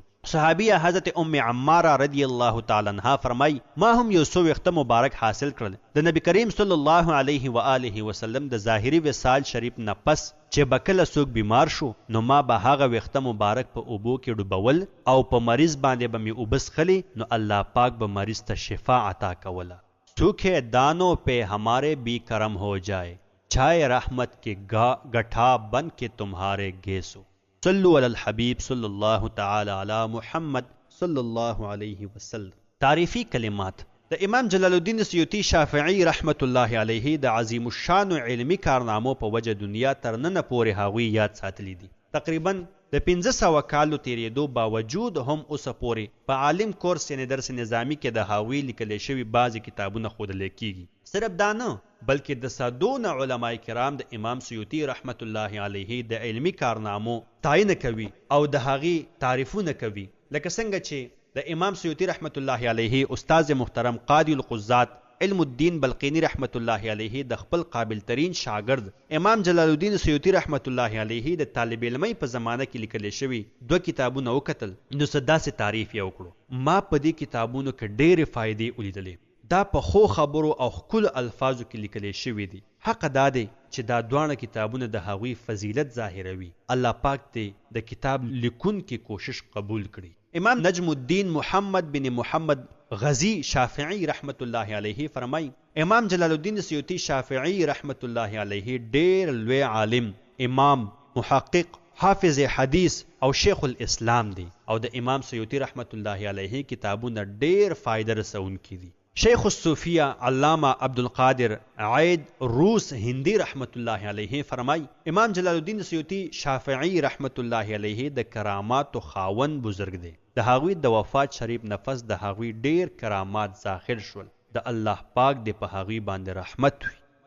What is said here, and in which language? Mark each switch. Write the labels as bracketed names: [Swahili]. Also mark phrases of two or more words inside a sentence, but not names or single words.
[Pashto] صحابیه حضرت ام عماره [Arabic] رضی الله تعالی عنها [Pashto] فرمای ما هم یو څو وخته مبارک حاصل کړل د نبی کریم [Arabic] صلی الله علیه و آله وسلم [Pashto] د ظاهری وصال شریف نه پس چې بکله څوک بیمار شو نو ما به هغه وخته مبارک په اوبو کې ډوبول او په مریض باندې به می اوبس خلی نو الله پاک به مریض ته شفا عطا کوله [Urdu] سوکھے دھانوں پہ ہمارے بھی کرم ہو جائے چھائے رحمت کی گھٹا بن کے تمہارے گیسو [Arabic] صلوا على الحبيب صلى الله تعالى على محمد صلى الله عليه وسلم. [Urdu] تعریفی کلمات [Pashto] د امام جلال الدین سیوطی شافعی [Arabic] رحمت الله علیه [Pashto] د عظیم الشان علمی کارنامو په وجه دنیا تر نن پورې هغوی یاد ساتلی دي. تقریبا د 1500 کالو تیریدو باوجود هم اوسه پورې په عالم کورس یعنی درس نظامی کې د هغوی لیکل شوي بعضی کتابونه ښودل کیږي. صرف دا نه بلکې د صدون علماء کرام د امام سیوطی [Arabic] رحمت الله علیه [Pashto] د علمی کارنامو تعیین کوي او د هغې تعریفونه کوي، لکه څنګه چې د امام سیوطی [Arabic] رحمت الله علیه [Pashto] استاد محترم [Arabic] قاضی القضات [Pashto] علم الدین بلقینی [Arabic] رحمت الله علیه [Pashto] د خپل قابل ترین شاگرد امام جلال الدین سیوطی [Arabic] رحمت الله علیه [Pashto] د طالب علمۍ په زمانه کې لیکل شوي 2 کتابونه وکتل نو داسې تعریف یې وکړو. ما په دې کتابونو کې ډېرې فائدې ولیدلې. دا په خو خبرو او ښکلو الفاظو کې لیکل شوي دي. حق دا دی چې دا دواړه کتابونه د هغوی فضیلت ظاهروي. الله پاک دې د کتاب لیکونکي کوشش قبول کړي. امام نجم الدین محمد بن محمد غزی شافعی [Arabic] رحمت الله علیه [Pashto] فرمای امام جلال الدین سیوطی شافعی [Arabic] رحمت الله علیه [Pashto] ډیر لوی عالم، امام، محقق، حافظ حدیث او [Arabic] شیخ الاسلام [Pashto] دی او د امام سیوطی [Arabic] رحمت الله علیه [Pashto] کتابونه ډیر فائدہ رسونکي دي. شیخ الصوفیہ علامہ عبدالقادر عید روس ہندی [Arabic] رحمت الله علیه [Pashto] فرمای امام جلال الدین سیوطی شافعی [Arabic] رحمت الله علیه [Pashto] د کرامات خاون بزرگ دی. د هغوی د وفات شریف نفس د هغوی ډیر کرامات ظاهر شول. د الله پاک دې په هغوی باندې رحمت وي.